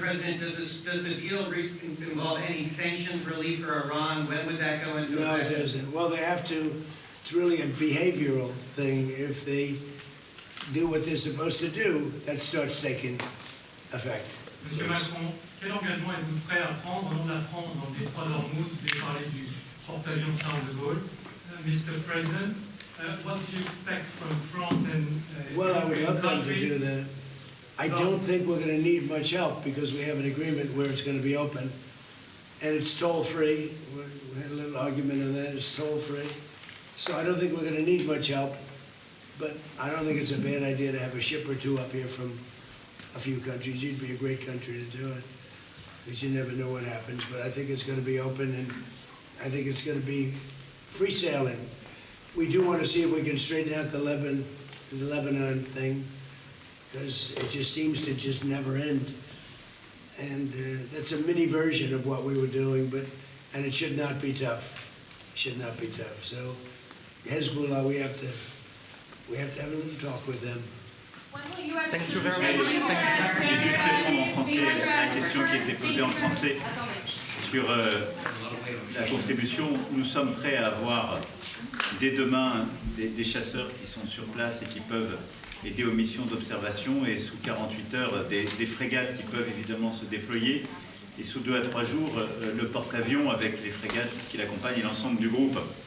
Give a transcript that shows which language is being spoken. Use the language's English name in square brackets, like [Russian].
[English] President, does the deal involve any sanctions relief for Iran? When would that go into effect? No, it doesn't. Well, they have to. It's really a behavioral thing. If they do what they're supposed to do, that starts taking effect. [French] Monsieur Macron, quel engagement êtes-vous prêt à prendre au nom de la France dans le détroit d'Ormuz? Vous avez parlé du porte-avions Charles de Gaulle. [English] Mr. President, what do you expect from France and Well, I would love them to do that. I don't think we're going to need much help because we have an agreement where it's going to be open. And it's toll-free. We had a little argument on that. It's toll-free. So I don't think we're going to need much help. But I don't think it's a bad idea to have a ship or two up here from a few countries. You'd be a great country to do it, because you never know what happens. But I think it's going to be open, and I think it's going to be free sailing. We do want to see if we can straighten out the Lebanon thing, because it just seems to just never end. And that's a mini version of what we were doing, and it should not be tough. It should not be tough. So Hezbollah, we have to have a little talk with them. Thank you very [French] Je [English] much. [French] vais juste répondre en français à la question qui a été posée en français sur la contribution. Nous sommes prêts à avoir dès demain des chasseurs qui sont sur place et qui peuvent aider aux missions d'observation, et sous 48 heures des frégates qui peuvent évidemment se déployer, et sous 2 à 3 jours le porte-avions avec les frégates qui l'accompagnent et l'ensemble du groupe.